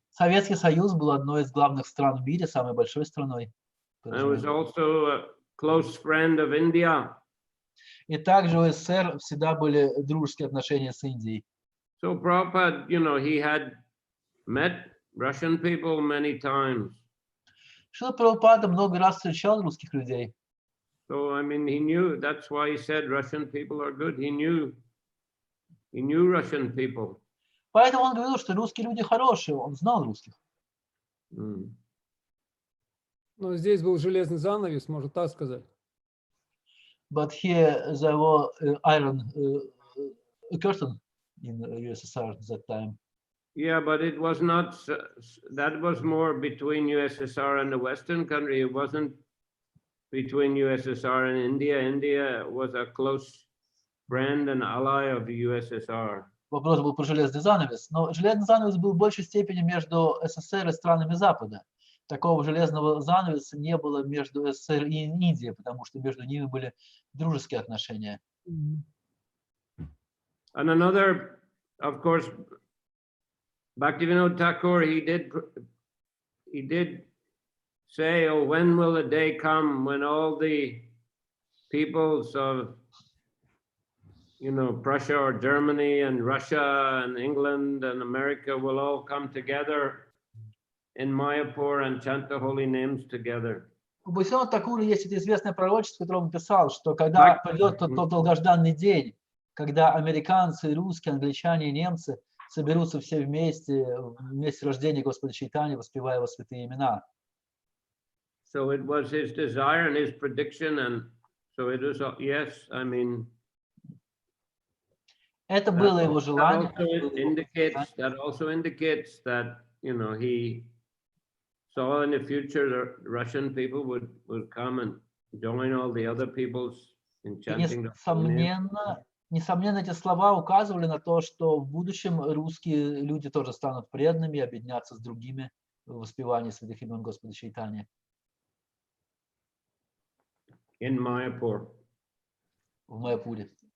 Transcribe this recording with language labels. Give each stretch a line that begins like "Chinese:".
Russian: Советский Союз был одной из главных стран в мире, самой большой страной.
English: I was also a close friend of India.
Russian: И также у СССР всегда были дружеские отношения с Индией.
English: So Prabhupada, you know, he had met Russian people many times.
Russian: Шрила Прабхупада много раз встречал русских людей.
English: So, I mean, he knew, that's why he said Russian people are good. He knew Russian people.
Russian: Поэтому он говорил, что русские люди хорошие, он знал русских. Mm. Но здесь был железный занавес, можно так сказать.
English: But here there was iron curtain in USSR at that time. Yeah, but it was not, that was more between USSR and the Western country. It wasn't between USSR and India. India was a close friend and ally of the USSR.
Russian: Вопрос был про железный занавес, но железный занавес был в большей степени между СССР и странами Запада. Такого железного занавеса не было между СССР и Индией, потому что между ними были дружеские отношения.
English: And another, of course, Bhaktivinoda Thakur, he did say, oh, when will the day come when all the peoples of, you know, Prussia or Germany and Russia and England and America will all come together in Mayapur and chant the holy names together.
Russian: У Бхактивинода Такура есть это известное пророчество, которое он писал, что когда придет тот долгожданный день, когда американцы, русские, англичане и немцы соберутся все вместе рождения Господа Чайтаньи, воспевая его святые имена.
English: So it was his desire and his prediction, and so it is, yes, I mean,
Russian: Это было его желание.
English: That also indicates that, you know, he saw in the future the Russian people would come and join all the other peoples in chanting.
Russian: Несомненно, эти слова указывали на то, что в будущем русские люди тоже станут преданными и объединятся с другими в воспевании святых имен Господа Чайтаньи.
English: In Mayapur.
Russian: В Майяпуре.